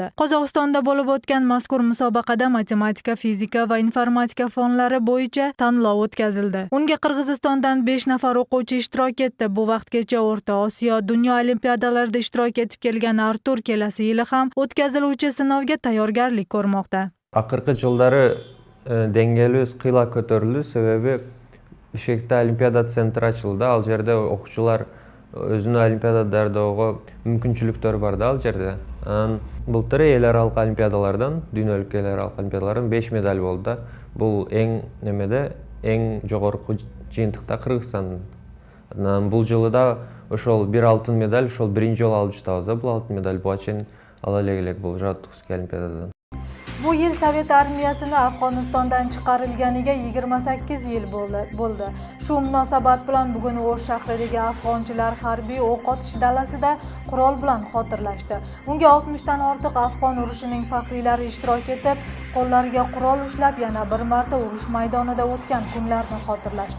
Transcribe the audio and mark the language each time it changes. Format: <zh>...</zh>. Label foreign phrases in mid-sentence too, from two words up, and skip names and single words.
<uz>Qozog'istonda bo'lib o'tgan mazkur musobaqada matematika, fizika va informatika fanlari bo'yicha tanlov o'tkazildi. Unga Qirg'izistondan 5 nafar o'quvchi ishtirok etdi. Bu vaqtgacha O'rta Osiyo, dunyo olimpiadalarida ishtirok etib kelgan Artur kelasi yili ham o'tkaziluvchi sinovga tayyorgarlik ko'rmoqda.</uz> <ky>Akırkı жылдары деңгээлибиz кыйла көтөрүлдү, себеби Бишкекте Олимпиада центри ачылды. Ал жерде окуучулар өзүнүн олимпиадалардагы мүмкүнчүлүктөр бар да ал жерде. Былтыр эл аралык олимпиадалардан, дүйнөлүк эл аралык олимпиадалардан 5 медаль болду да. Бул эң жогорку жыйынтыкта Кыргызстан. Бул жылы да ошол бир алтын медаль, ошол биринчи жолу алып жатабыз да. Бул алтын медаль буга чейин ала элек бул Жааттыкский олимпиададан.</ky> <uz>Bu yil Sovet armiyasini Afg'onistondan chiqarilganiga 28 yil bo'ldi. Shu munosabat bilan bugun O'sh shahridagi afg'onchilar harbiy o'q otish dalasida qurol bilan xotirlashdi. Unga 60 dan ortiq afg'on urushining faxriylari ishtirok etib, qo'llariga qurol ushlab yana bir marta urush maydonida o'tgan kunlarni xotirlashdi.</uz>